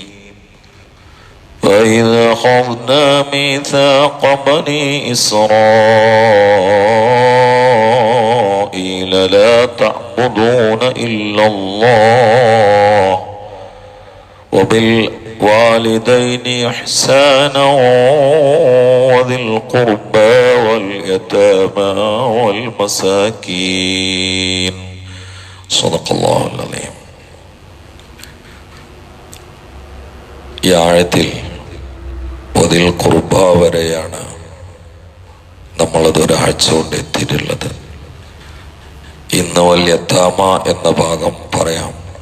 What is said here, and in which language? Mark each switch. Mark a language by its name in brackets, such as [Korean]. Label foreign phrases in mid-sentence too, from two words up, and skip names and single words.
[Arabic] وإذا أخذنا ميثاق بني إسرائيل لا تعبدون إلا الله وبالوالدين إحسانا وذي القربى واليتامى والمساكين. صدق الله العظيم. [Malayalam] ഈ ആഴത്തിൽ [Arabic] وذي القربى [Malayalam] വരെയാണ് നമ്മളത് ഒരാഴ്ച കൊണ്ട് എത്തിയിട്ടുള്ളത്. ഇന്ന് [Arabic] واليتامى [Malayalam] എന്ന ഭാഗം പറയാം.